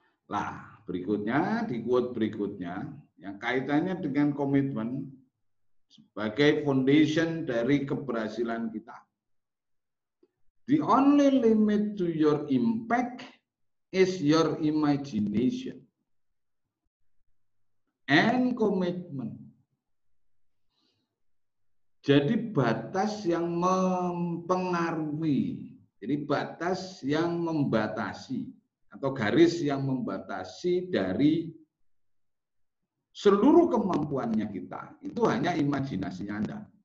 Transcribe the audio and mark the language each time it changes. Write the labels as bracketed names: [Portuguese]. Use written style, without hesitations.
[Indonesian] Lah, berikutnya, di quote berikutnya, yang kaitannya dengan komitmen sebagai foundation dari keberhasilan kita. [English] The only limit to your impact is your imagination and commitment. [Indonesian] Jadi batas yang mempengaruhi, jadi batas yang membatasi atau garis yang membatasi dari seluruh kemampuannya kita, itu hanya imajinasinya Anda.